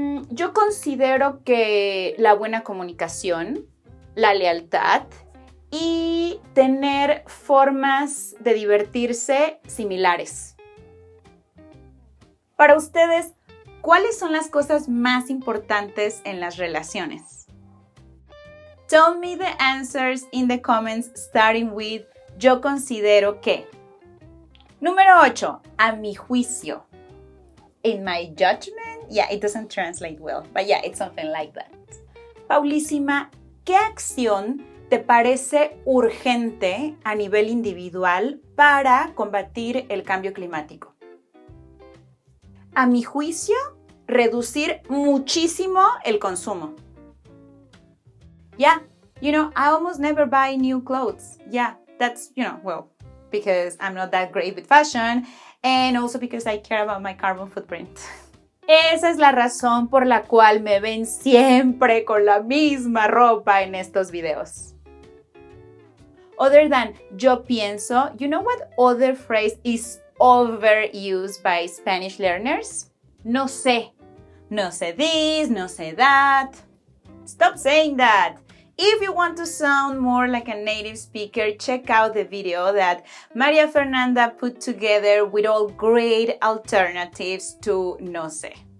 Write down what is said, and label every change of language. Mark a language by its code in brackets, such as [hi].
[es] Yo considero que la buena comunicación, la lealtad y tener formas de divertirse similares. Para ustedes, ¿cuáles son las cosas más importantes en las relaciones? [en] Tell me the answers in the comments starting with [es] yo considero que. Número 8. A mi juicio. [en] In my judgment, yeah, it doesn't translate well, but yeah, it's something like that. [es] Paulísima, ¿qué acción te parece urgente a nivel individual para combatir el cambio climático? A mi juicio, reducir muchísimo el consumo. [en] Yeah, I almost never buy new clothes. Yeah, that's, well, because I'm not that great with fashion and also because I care about my carbon footprint. [es] Esa es la razón por la cual me ven siempre con la misma ropa en estos videos. [en] Other than [es] yo pienso, [en] you know what other phrase is overused by Spanish learners? [es] No sé. No sé [en] this, no sé that. Stop saying that. If you want to sound more like a native speaker, check out the video that Maria Fernanda put together with all great alternatives to [es] no sé.